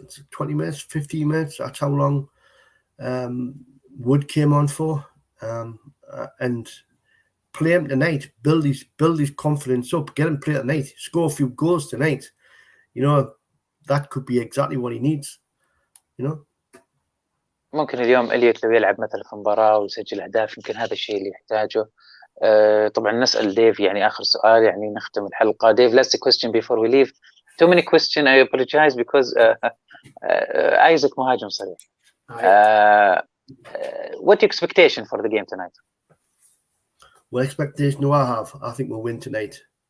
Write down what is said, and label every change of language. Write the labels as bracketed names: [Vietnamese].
[English] 20 minutes, 15 minutes. That's how long Wood came on for, and play him tonight. Build his confidence up. Get him play tonight. Score a few goals tonight. You know, that could be exactly what he needs. You know. [Arabic] ممكن اليوم إليوت لو يلعب مثلا في مباراة ويسجل أهداف يمكن هذا الشيء اللي يحتاجه. طبعا نسأل ديف يعني آخر سؤال يعني نختم الحلقة. [English] Dave, last question before we leave. Too many questions. I apologize because Isaac [Arabic] مهاجم صريح. [English] What expectation for the game tonight? What expectation do I have? I think we'll win tonight.